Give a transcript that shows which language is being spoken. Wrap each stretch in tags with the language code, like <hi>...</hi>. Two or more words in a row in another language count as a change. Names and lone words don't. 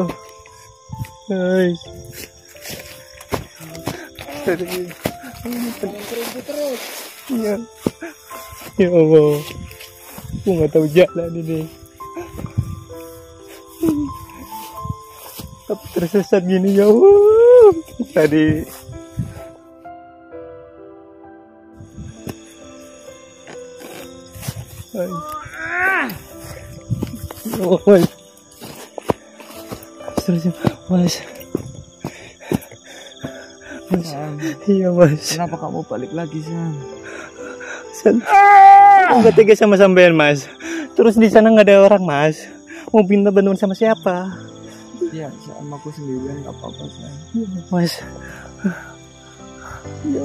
<id>Guys. Ya.</id> <ar>يا الله.</ar> <id>Aku nggak tahu jalan ini. Aku tersesat gini</id> <ar>يا الله.</ar> <id>Tadi Ay. Oh, Mas. Mas. Mas. Iya Mas. Kenapa kamu balik lagi Sam? Aku nggak tega sama sampean Mas. Terus di sana nggak ada orang Mas. Mau minta bantuan sama siapa? Ya sama aku sendirian nggak apa-apa Sam. Mas. Ya.</id>